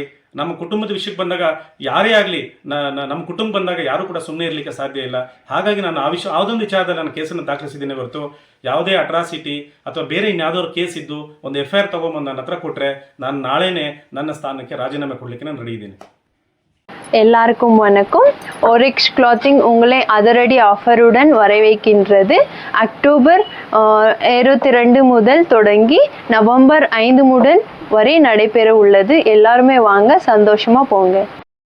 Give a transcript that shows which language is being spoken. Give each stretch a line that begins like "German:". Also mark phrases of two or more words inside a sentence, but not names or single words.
Kannada: ನಮ್ಮ ಕುಟುಂಬದ ವಿಷಯಕ್ಕೆ ಬಂದಾಗ ಯಾರೇ ಆಗಲಿ, ನಮ್ಮ ಕುಟುಂಬ ಬಂದಾಗ ಯಾರೂ ಕೂಡ ಸುಮ್ಮನೆ ಇರಲಿಕ್ಕೆ ಸಾಧ್ಯ ಇಲ್ಲ. ಹಾಗಾಗಿ ನಾನು ಯಾವುದೊಂದು ವಿಚಾರದಲ್ಲಿ ನಾನು ಕೇಸನ್ನು ದಾಖಲಿಸಿದ್ದೀನಿ ಹೊರತು, ಯಾವುದೇ ಅಟ್ರಾಸಿಟಿ ಅಥವಾ ಬೇರೆ ಇನ್ಯಾವುದಾದ್ರು ಕೇಸ್ ಇದ್ದು ಒಂದು FIR ತೊಗೊಂಬಂದು ನನ್ನ ಹತ್ರ ಕೊಟ್ಟರೆ ನಾನು ನಾಳೆನೇ ನನ್ನ ಸ್ಥಾನಕ್ಕೆ ರಾಜೀನಾಮೆ ಕೊಡಲಿಕ್ಕೆ ನಾನು ರೆಡಿ ಇದ್ದೀನಿ.
Tamil: எல்லாருக்கும் வணக்கம். ஓரிக்ஸ் கிளாத்திங் உங்களை அதிரடி ஆஃபருடன் வரவேற்கின்றது. அக்டோபர் 22 முதல் தொடங்கி நவம்பர் 5 முதல் வரை நடைபெற உள்ளது. எல்லாருமே வாங்க, சந்தோஷமா போங்க.